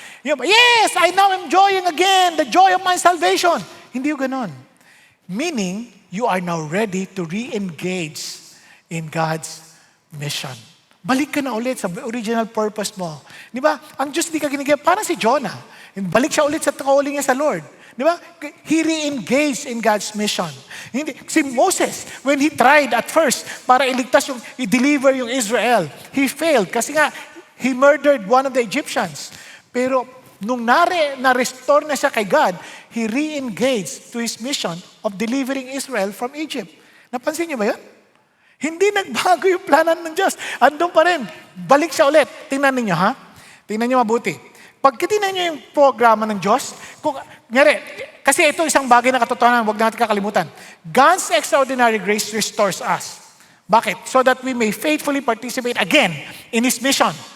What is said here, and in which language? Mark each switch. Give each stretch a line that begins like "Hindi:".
English: Yes, I now am enjoying again the joy of my salvation.
Filipino: Hindi yung ganon.
English: Meaning, you are now ready to re-engage in God's mission.
Filipino: Balik ka na ulit sa original purpose mo. Di ba? Ang Diyos di ka ginigyan. Parang si Jonah. Balik siya ulit sa calling niya sa Lord. Di ba?
English: He re-engaged in God's mission. Si Moses, when he tried at first
Filipino: para i-deliver yung Israel,
English: he failed kasi nga, he murdered one of the Egyptians.
Filipino: Pero nung na-restore na siya kay God,
English: he re-engaged to his mission of delivering Israel from Egypt.
Filipino: Napansin niyo ba yun? Hindi nagbago yung planan ng Diyos. Andun pa rin. Balik siya ulit. Tingnan niyo ha? Tingnan niyo mabuti. Pag tingnan niyo yung programa ng Diyos, kasi ito isang bagay na katotohanan, huwag natin kakalimutan.
English: God's extraordinary grace restores us.
Filipino: Bakit?
English: So that we may faithfully participate again in His mission.